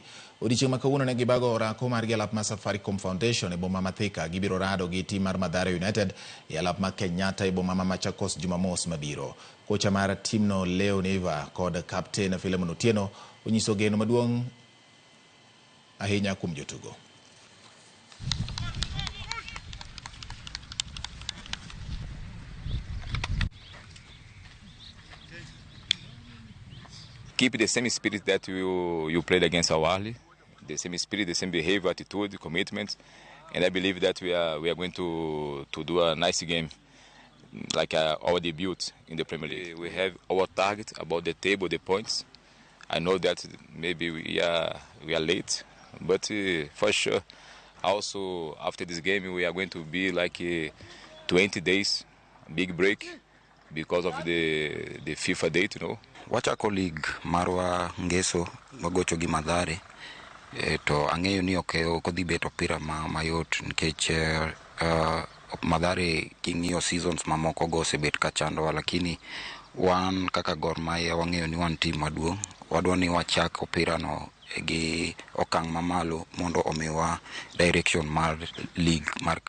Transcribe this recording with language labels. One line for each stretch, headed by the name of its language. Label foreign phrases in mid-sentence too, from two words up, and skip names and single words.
Luo (Kenya and Tanzania): Odiochieng' ma kawuono ne gibago orako margi alap mar Safaricom Foundation e boma ma Thika. Gibiro rado gi tim mar Mathare United e alap ma Kenyatta e boma ma Machakos Jumamos mabiro. Kocha mar timno Leo Neva kod kapten Philemon Otieno onyiso geno maduong' ahinya kuom jotugo.
English: Keep the same spirit that you played against Al Ahly, the same spirit, the same behavior, attitude, commitment, and I believe that we are going to do a nice game, like our debut in the Premier League. We have our target about the table, the points. I know that maybe we are late, but for sure, also after this game we are going to be like 20 days, big break because of the FIFA date, you know.
Luo (Kenya and Tanzania): Wachako league marwa ngeso wagocho gi Mathare to ang'eyo ni kodhi bet opira mayot nikech Mathare king'iyo seasons mamoko go osebet ka chandowa, lakini wan kaka Gor Mahia wang'eyo ni wan team maduong', wadwa ni wachak opira no gi okang' mamalo mondo omiwa direction mar league mar